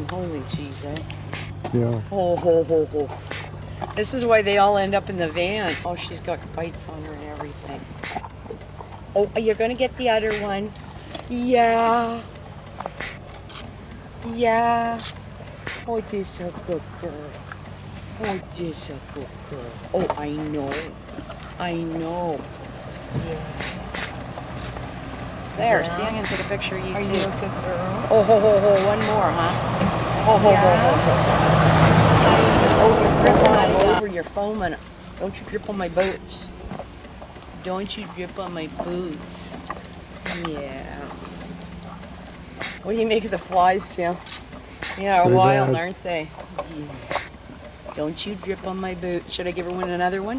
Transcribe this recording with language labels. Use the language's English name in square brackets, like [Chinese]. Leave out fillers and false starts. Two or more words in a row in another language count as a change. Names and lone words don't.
[English] Holy jeez, eh? Yeah. Oh, ho, ho, ho. This is why they all end up in the van. Oh, she's got bites on her and everything. Oh, you're going to get the other one. Yeah. Yeah. Oh, this a good girl. Oh, this a good girl. Oh, I know. I know. Yeah. There, see, I'm going to take a picture of you, too. Are you a good girl? Oh, ho, ho, ho, one more, huh? Oh, ho, ho, ho, ho. Oh, you're dripping all over your foam, and don't you drip on my boots. Don't you drip on my boots. Yeah. What do you make of the flies, Tim? Yeah, Pretty wild, bad. aren't they? Yeah. Don't you drip on my boots. Should I give her another one?